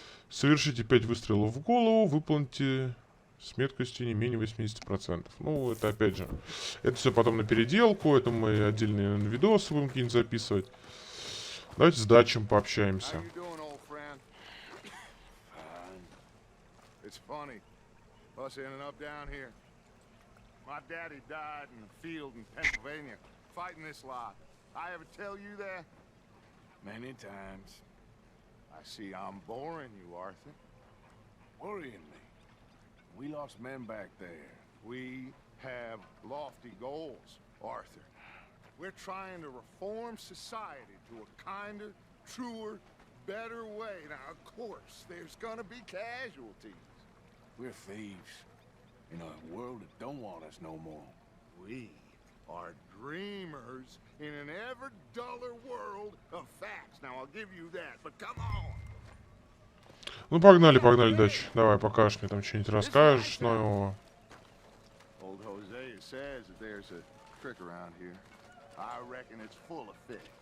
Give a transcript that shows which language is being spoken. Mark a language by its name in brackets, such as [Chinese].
[Russian] Совершите 5 выстрелов в голову. Выполните с меткостью не менее 80%. Ну, это опять же. Это все потом на переделку. Это мы отдельные видосы будем какие-нибудь записывать. Давайте с Дачем пообщаемся. [English] It's funny, us ending up down here. My daddy died in the field in Pennsylvania, fighting this lot. I ever tell you that? Many times. I see I'm boring you, Arthur. Worrying me. We lost men back there. We have lofty goals, Arthur. We're trying to reform society to a kinder, truer, better way. Now, of course, there's gonna be casualties. We're thieves in a world that don't want us no more. We are dreamers in an ever duller world of facts. Now, I'll give you that, but come on. [Russian] Ну, погнали, Дач. Давай, покажешь мне там что-нибудь, расскажешь нового. [English] Old Hosea says that there's a trick around here. I reckon it's full of fish.